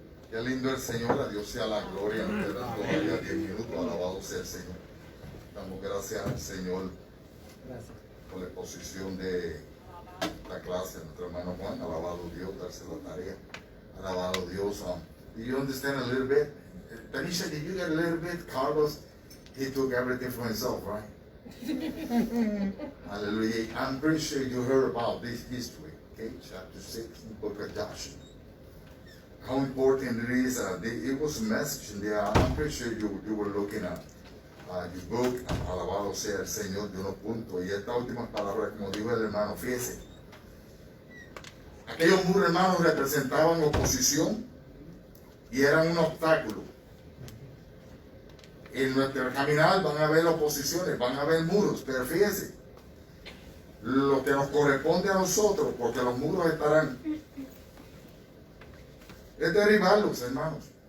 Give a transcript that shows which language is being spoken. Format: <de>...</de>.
<es>Qué lindo el Señor, a Dios sea la gloria. Nos quedan todavía 10 minutos. Alabado sea el Señor. Damos gracias al Señor por la exposición de la clase de nuestro hermano Juan. Alabado Dios, darse la tarea. Alabado Dios.</es> <en>Do you understand a little bit? Tanisha, did you get a little bit? Carlos, he took everything for himself, right? Hallelujah. I'm pretty sure you heard about this history. Okay, chapter 6 in the book of Joshua. How important it is. It was a message in there. I'm pretty sure you were looking at your book.</en> <es>Alabado sea el Señor de unos puntos. Y estas últimas palabras, como dijo el hermano, fíjese. Aquellos muros, hermanos, representaban oposición y eran un obstáculo. En nuestro caminar van a haber oposiciones, van a haber muros, pero fíjese, lo que nos corresponde a nosotros, porque los muros estarán, es derribarlos, hermanos,</es>